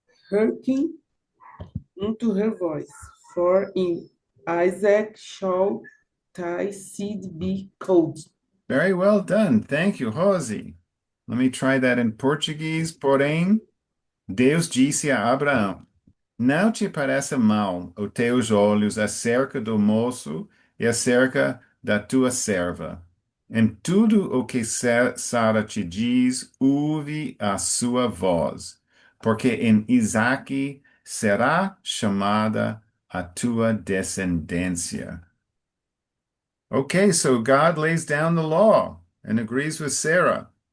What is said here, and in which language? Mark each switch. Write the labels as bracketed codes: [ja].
[en] Hearken unto her voice, for in Isaac shall thy seed be called. Very well done. Thank you, Hosey. Let me try that in Portuguese. [pt] Porém, Deus disse a Abraão: Não te pareça mal os teus olhos acerca do moço e acerca da tua serva. Em tudo o que Sara te diz, ouve a sua voz, porque em Isaque será chamada a tua descendência. [en] Okay, so God lays down the law and agrees with Sarah.